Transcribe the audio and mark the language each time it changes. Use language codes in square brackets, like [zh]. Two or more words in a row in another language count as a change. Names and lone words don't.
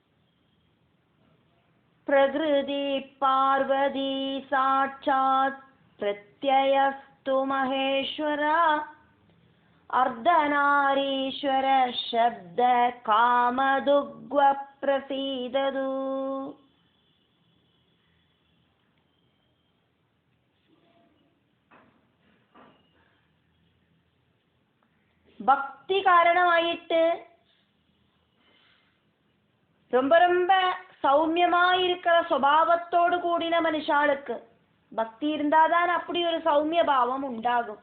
[sa] प्रकृति पार्वती साक्षात् प्रत्ययस्तु महेश्वरा अर्धनारीश्वर शब्द कामदुग्व प्रसीदतु. [ta] பக்தி காரணமாயிட்டு ரொம்ப ரொம்ப சௌமியமாயிருக்கிற சுபாவத்தோடு கூடின மனுஷாளுக்கு, பக்தி இருந்தாதான் அப்படி ஒரு சௌமிய பாவம் உண்டாகும்.